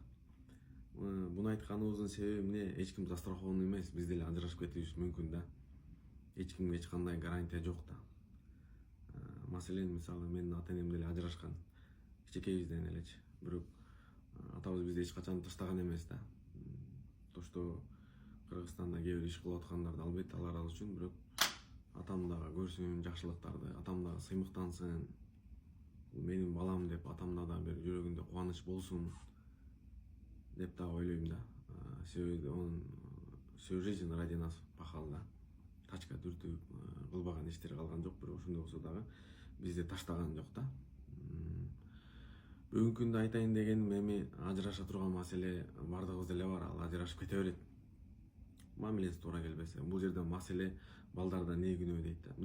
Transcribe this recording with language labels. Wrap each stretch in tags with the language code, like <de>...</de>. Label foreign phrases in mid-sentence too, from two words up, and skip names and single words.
<ky>Буну айтканыбыздын себеби эмне? Эч ким застрахован эмес, биз деле ажырашып кетишибиз мүмкүн да. Эч кимге эч кандай гарантия жок да. Маселен, мисалы, менин ата энем деле ажырашкан. Кичекейибизден элечи. Бирок атабыз бизди эч качан таштаган эмес да.</ky> <ru>То, что</ru> <ky>Кыргызстанда кээ бир иш кылып аткандарды албетте алар үчүн, бирок атам дагы көрсүн жакшылыктарды, атам дагы сыймыктансын. Бул менин балам деп атамда да бир жүрөгүндө кубаныч болсун деп да ойлойм да.</ky> <ru>Себеби он всю жизнь ради нас пахал да.</ru> <ky>Тачка түртүп кылбаган иштери калган жок, бирок ошондой болсо дагы бизди таштаган жок да. Бүгүнкү күндө айтайын дегеним эми ажыраша турган маселе бардыгыбыз деле бар, ал ажырашып кете берет. Мамилеси туура келбесе. Бул жерде маселе балдарда не күнөө дейт да.</ky>